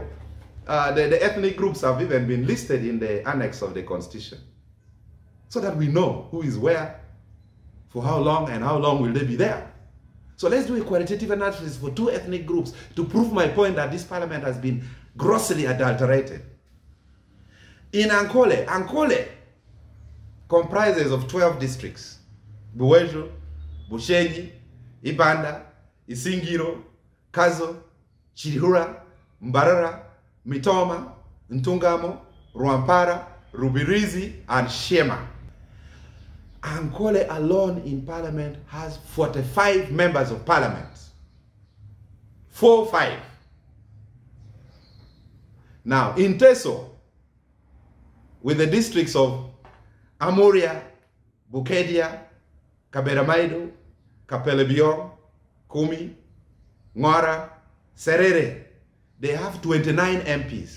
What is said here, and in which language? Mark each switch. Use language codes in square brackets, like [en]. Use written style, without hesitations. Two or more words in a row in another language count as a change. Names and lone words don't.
[en] The ethnic groups have even been listed in the annex of the Constitution, so that we know who is where, for how long, and how long will they be there. So let's do a qualitative analysis for two ethnic groups to prove my point that this parliament has been grossly adulterated. In Ankole, Ankole comprises of 12 districts: Buwejo, Bushenyi, Ibanda, Isingiro, Kazo, Chirihura, Mbarara, Mitoma, Ntungamo, Rwampara, Rubirizi, and Shema. Ankole alone in parliament has 45 members of parliament. 45. Now, in Teso, with the districts of Amuria, Bukedia, Kaberamaido, Kapelebiong, Kumi, Ngora, Serere, they have 29 MPs.